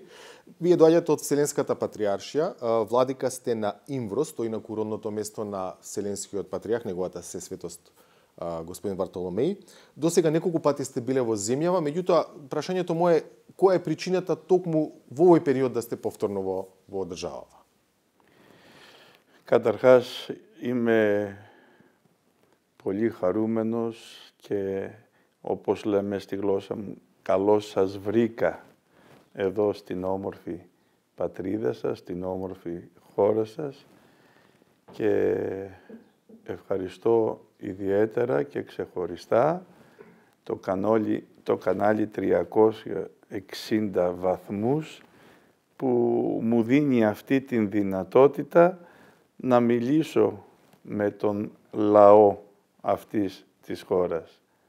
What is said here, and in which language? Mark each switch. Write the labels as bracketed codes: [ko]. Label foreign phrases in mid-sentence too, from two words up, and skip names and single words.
[mk] Вие доаѓате од Вселенската патриаршија, владика сте на Имврос, тој на куронното место на Вселенскиот патриарх, неговата сесветост господин Вартоломеј. До сега неколку пати сте биле во земјава, меѓутоа прашањето мое е која е причината токму во овој период да сте повторно во државава? [el] Καταρχάς είμαι πολύ χαρούμενος και όπως λέμε στη γλώσσα μου, καλώς σας βρήκα εδώ στην όμορφη πατρίδα σας, στην όμορφη χώρα σας και ευχαριστώ ιδιαίτερα και ξεχωριστά το κανάλι 360 βαθμούς που μου δίνει αυτή την δυνατότητα να μιλήσω με τον λαό αυτής της χώρας.